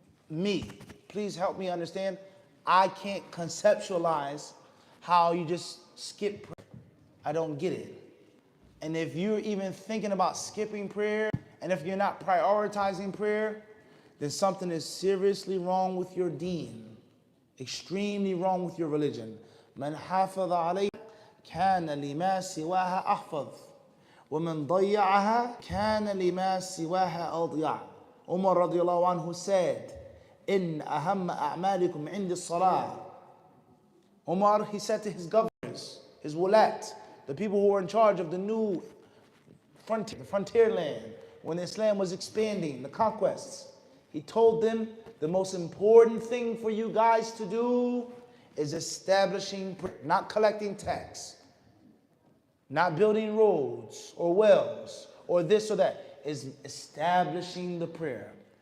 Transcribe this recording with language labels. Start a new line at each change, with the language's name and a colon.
English: Me, please help me understand. I can't conceptualize how you just skip prayer. I don't get it. And if you're even thinking about skipping prayer, and if you're not prioritizing prayer, then something is seriously wrong with your deen. Extremely wrong with your religion.
Arabic: من حافظ عليها كان لما سواها أحفظ ومن ضيعها كان لما سواها أضيع.
English: Umar radiallahu anhu said,
Arabic: إن أهم أعمالكم عند الصلاة.
English: Umar, he said to his governors, his wulat, the people who were in charge of the new frontier land, when Islam was expanding, the conquests, he told them, the most important thing for you guys to do is establishing, not collecting tax, not building roads or wells or this or that, is establishing the prayer.